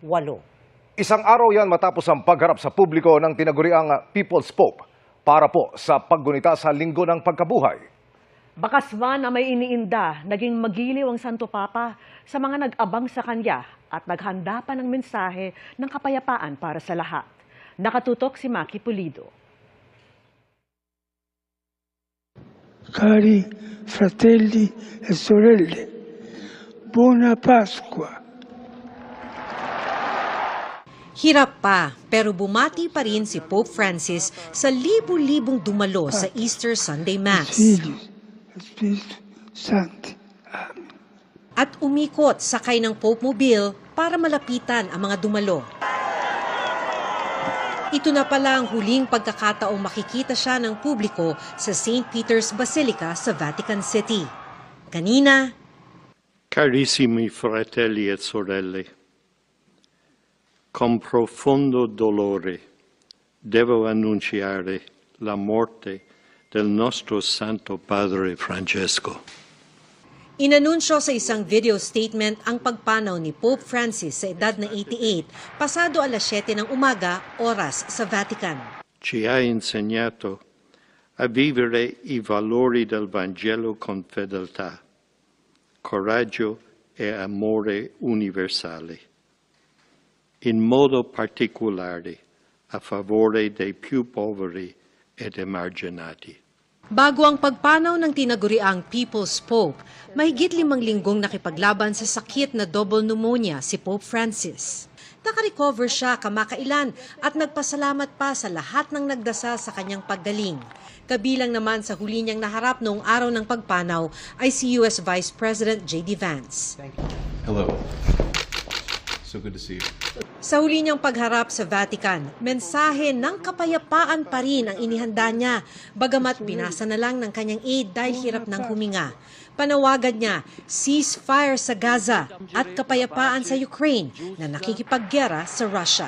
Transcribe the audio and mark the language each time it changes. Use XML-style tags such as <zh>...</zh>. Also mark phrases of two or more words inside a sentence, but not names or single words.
<tl>Isang araw yan matapos ang pagharap sa publiko ng tinaguriang People's Pope para po sa paggunita sa Linggo ng Pagkabuhay. Bakas man na may iniinda, naging magiliw ang Santo Papa sa mga nag-abang sa kanya at naghanda pa ng mensahe ng kapayapaan para sa lahat. Nakatutok si Maki Pulido.</tl> <it>Cari fratelli e sorelle, buona Pasqua.</it> <tl>Hirap pa, pero bumati pa rin si Pope Francis sa libu-libong dumalo sa Easter Sunday Mass.</tl> <la>Spiritu Santi. Amen.</la> <tl>At umikot sakay ng Pope Mobile para malapitan ang mga dumalo. Ito na pala ang huling pagkakataong makikita siya ng publiko sa St. Peter's Basilica sa Vatican City. Kanina,</tl> <it>Carissimi fratelli e sorelle, con profondo dolore devo annunciare la morte del nostro Santo Padre Francesco.</it> <tl>inanunsyo sa isang video statement ang pagpanaw ni Pope Francis sa edad na 88, pasado alas 7 ng umaga, oras sa Vatican.</tl> <it>Ci ha insegnato a vivere i valori del Vangelo con fedeltà, coraggio e amore universale, in modo particolare a favore dei più poveri ed emarginati.</it> <tl>Bago ang pagpanaw ng tinaguriang People's Pope, mahigit 5 linggong nakipaglaban sa sakit na</tl> <en>double pneumonia</en> <tl>si Pope Francis. Nakarecover siya kamakailan at nagpasalamat pa sa lahat ng nagdasal sa kanyang paggaling. Kabilang naman sa huli niyang naharap noong araw ng pagpanaw ay si</tl> <en>US Vice President</en> <tl>J.D. Vance.</tl> <en>Hello. So good to see you.</en> <tl>Sa huli niyang pagharap sa Vatican, mensahe ng kapayapaan pa rin ang inihanda niya, bagamat binasa na lang ng kanyang aide dahil hirap ng huminga. Panawagan niya, ceasefire sa Gaza at kapayapaan sa Ukraine na nakikipaggera sa Russia.</tl>